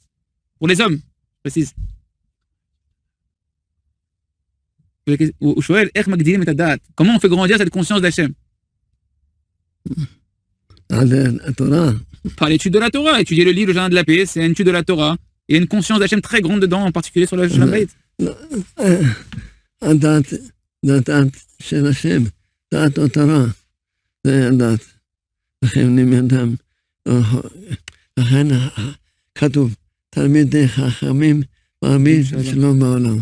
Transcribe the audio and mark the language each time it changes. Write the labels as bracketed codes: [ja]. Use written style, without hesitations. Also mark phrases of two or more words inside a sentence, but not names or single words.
[fr] Pour les hommes, je précise. Comment on fait grandir cette conscience d'Hachem? Par l'étude de la Torah. Étudier le livre, le jardin de la paix, c'est une étude de la Torah. Il y a une conscience d'Hachem très grande dedans, en particulier sur le [he] שלום בית. דעת או תורה, זה הדעת. לכן לימדם, לכן כתוב, תלמידי חכמים מרבים שלום בעולם.